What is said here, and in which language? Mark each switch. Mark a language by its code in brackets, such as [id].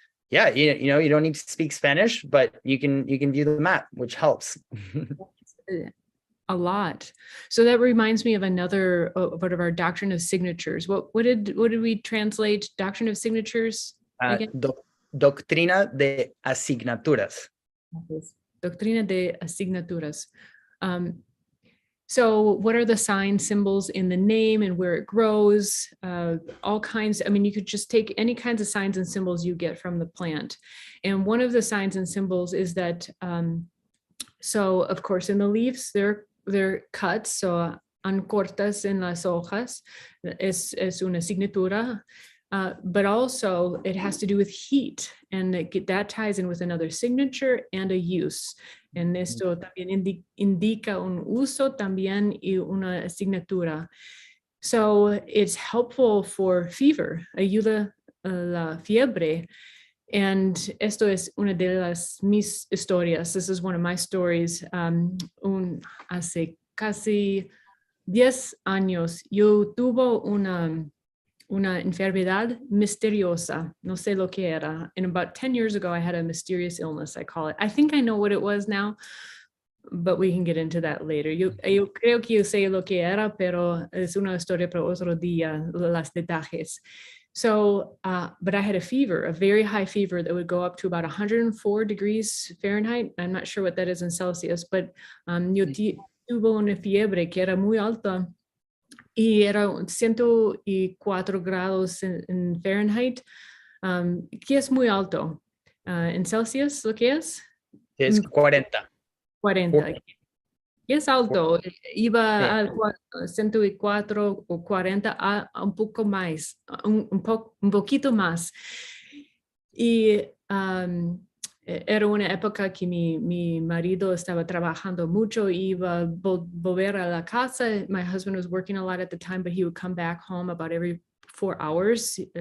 [en] yeah, you know, you don't need to speak Spanish, but you can view the map, which helps. A lot. So that reminds me of another part of our doctrine of signatures. What did we translate doctrine of signatures again? [es] Doctrina de asignaturas. Doctrina de asignaturas. [en] So what are the sign symbols in the name and where it grows? All kinds. I mean, you could just take any kinds of signs and symbols you get from the plant. And one of the signs and symbols is that, so of course, in the leaves, they're cuts. [es] So ancortas en las hojas es una signatura. [en] But also it has to do with heat, and that ties in with another signature and a use. [es] En esto también indica un uso también y una asignatura. [en] So it's helpful for fever, [es] ayuda a la fiebre. And esto es una de mis historias. [en] This is one of my stories. [es] Hace casi 10 años yo tuve una enfermedad misteriosa. No sé lo que era. [en] And about 10 years ago, I had a mysterious illness, I call it. I think I know what it was now, but we can get into that later. [es] Yo creo que yo sé lo que era, pero es una historia para otro día, las detalles. [en] So, but I had a fever, a very high fever that would go up to about 104 degrees Fahrenheit. I'm not sure what that is in Celsius, but yo tuve una fiebre que era muy alta. [es] Y era 104 grados en Fahrenheit, que es muy alto. En Celsius, ¿lo que es? Es 40. 40. Y es alto. Iba a 104 o 40 a un poco más, un poquito más. Y era una época que mi marido estaba trabajando mucho, iba a volver a la casa. [en] My husband was working a lot at the time, but he would come back home about every 4 hours.